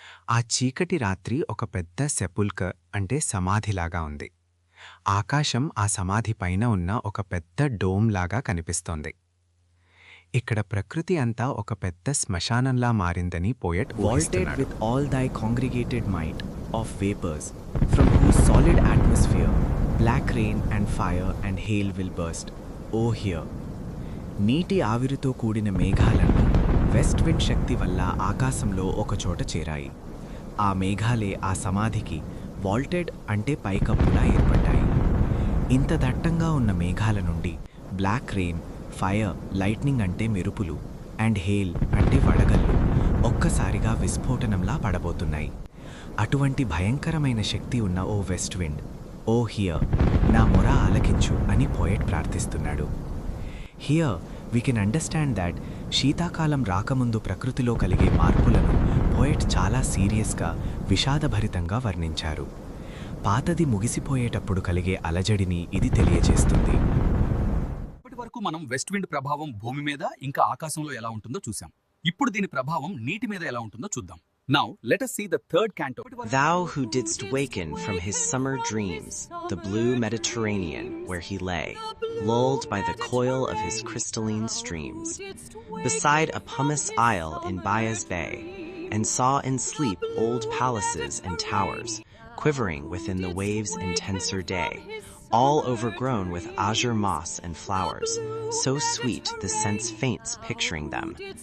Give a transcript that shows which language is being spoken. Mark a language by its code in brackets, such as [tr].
[te] ఆ చీకటి రాత్రి ఒక పెద్ద సెపుల్కర్ అంటే సమాధిలాగా ఉంది. ఆకాశం ఆ సమాధి పైన ఉన్న ఒక పెద్ద డోమ్ లాగా కనిపిస్తోంది. ఇక్కడ ప్రకృతి అంతా ఒక పెద్ద శ్మశానంలా మారిందని poet ఊహిస్తున్నాడు. [en] Vaulted with all thy congregated might of vapors, from whose solid atmosphere black rain and fire and hail will burst. O hear! [te] నీటి ఆవిరితో కూడిన మేఘాలన్నీ వెస్ట్ విండ్ శక్తి వల్ల ఆకాశంలో ఒకచోట చేరాయి. ఆ మేఘాలే ఆ సమాధికి వాల్టెడ్ అంటే పైకప్పులా ఏర్పడ్డాయి. ఇంత దట్టంగా ఉన్న మేఘాల నుండి బ్లాక్ రెయిన్, ఫైర్, లైట్నింగ్ అంటే మెరుపులు, అండ్ హెయిల్ అంటే వడగళ్ళు ఒక్కసారిగా విస్ఫోటనంలా పడబోతున్నాయి. అటువంటి భయంకరమైన శక్తి ఉన్న ఓ వెస్ట్ విండ్, ఓ హియర్, నా మొర ఆలకించు అని poet ప్రార్థిస్తున్నాడు. [en] here we can understand that [te] శీతాకాలం రాకముందు ప్రకృతిలో కలిగే మార్పులను పోయెట్ చాలా సీరియస్గా, విషాదభరితంగా వర్ణించారు. పాతది ముగిసిపోయేటప్పుడు కలిగే అలజడిని ఇది తెలియజేస్తుంది. ఇప్పటి వరకు మనం వెస్ట్ విండ్ ప్రభావం భూమి మీద ఇంకా ఆకాశంలో ఎలా ఉంటుందో చూసాం. ఇప్పుడు దీని ప్రభావం నీటి మీద ఎలా ఉంటుందో చూద్దాం. [en] Now, let us see the third canto. Thou who didst waken from his summer dreams, the blue Mediterranean, where he lay, lulled by the coil of his crystalline streams, beside a pumice isle in Bias Bay, and saw in sleep old palaces and towers, quivering within the waves' intenser day, all overgrown with azure moss and flowers, so sweet the sense faints picturing them.